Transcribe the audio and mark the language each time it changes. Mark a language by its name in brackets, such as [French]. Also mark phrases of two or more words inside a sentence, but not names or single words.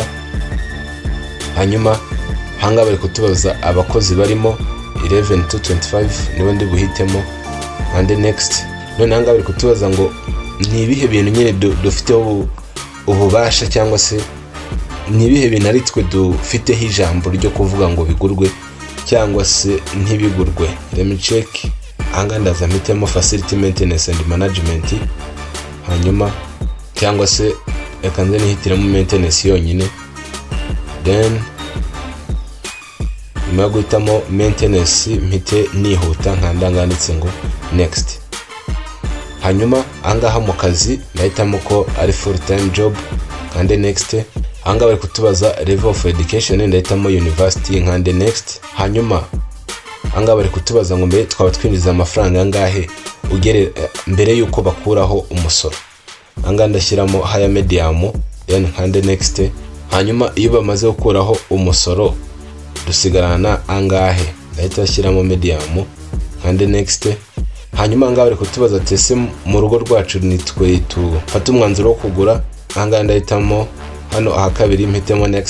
[Kinyarwanda] hanyuma ahangaha bari kutubaza abakozi barimo 11 to 25, nibo ndi buhitemo, nkande next. none ahangaha bari kutubaza ngo ni ibihe bintu nyine dufiteho ububasha cyangwa se ni ibihe bintu ari twe dufiteho ijambo ryo kuvuga ngo bigurwe cyangwa se ntibigurwe. [English] let me check. [Kinyarwanda] ahangaha ndaza mpitemo [English] facility maintenance and management, [Kinyarwanda] hanyuma cyangwa se reka nze nihitiramo maintenance yonyine, then nyuma yo guhitamo maintenance mpite nihuta nkanda nganditse ngo next. hanyuma ahangaha mu kazi ndahitamo ko ari [English] full time job, [Kinyarwanda] nkande next. ahangaha bari kutubaza [English] level of education, [Kinyarwanda] ndahitamo university, nkande next. hanyuma ahangaha bari kutubaza ngo mbere twaba twinjiza amafaranga angahe mbere yuko bakuraho umusoro. ahangaha ndashyiramo [English] higher medium, [Kinyarwanda] then nkande next. hanyuma iyo bamaze gukuraho umusoro dusigarana angahe, ndahita ashyiramo medium, nkande next. hanyuma ahangaha bari kutubaza ati ese mu rugo rwacu nitwe tufata umwanzuro wo kugura. ahangaha ndahitamo hano aha kabiri, mpitemo next.